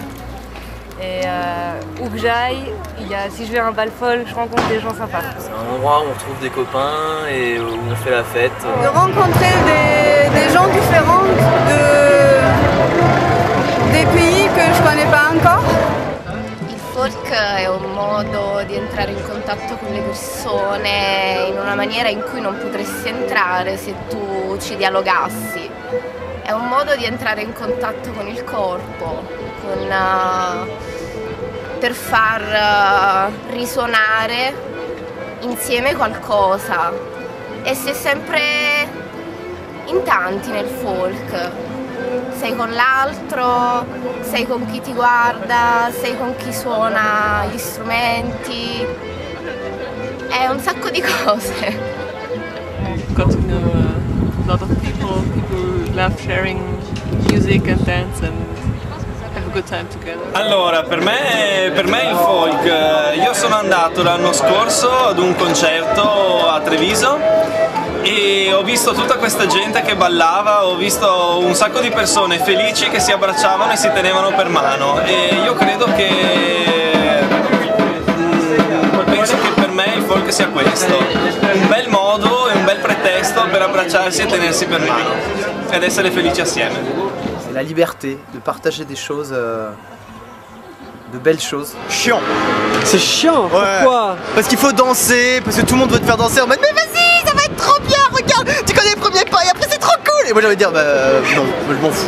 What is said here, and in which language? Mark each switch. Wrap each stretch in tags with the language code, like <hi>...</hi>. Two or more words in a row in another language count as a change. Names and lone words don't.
<fr>Et où que j'aille, si je vais à un bal folk, je rencontre des gens sympas. C'est un endroit où on retrouve des copains et où on fait la fête. De rencontrer des gens différents des pays que je connais pas encore.</fr> <it>Il folk è un modo di entrare in contatto con le persone in una maniera in cui non potresti entrare se tu ci dialogassi. È un modo di entrare in contatto con il corpo, per far risuonare insieme qualcosa. E si è sempre in tanti nel folk. Sei con l'altro, sei con chi ti guarda, sei con chi suona gli strumenti, è un sacco di cose.</it> <en>Got to know a lot of people love sharing music and dance and have a good time together.</en> <it>Allora, per me il folk, io sono andato l'anno scorso ad un concerto a Treviso e ho visto tutta questa gente che ballava, ho visto un sacco di persone felici che si abbracciavano e si tenevano per mano e io credo che penso che per me il folk sia questo, un bel modo e un bel pretesto per abbracciarsi e tenersi per mano ed essere felici assieme.</it> <fr>C'est la liberté de partager des choses, de belles choses. Chiant. C'est chiant, pourquoi? Parce qu'il faut danser, parce que tout le monde veut te faire danser en mode mais vas-y, ça va être trop bien, regarde, tu connais le premier pas et après c'est trop cool. Et moi j'ai envie de dire bah non, je m'en fous.</fr>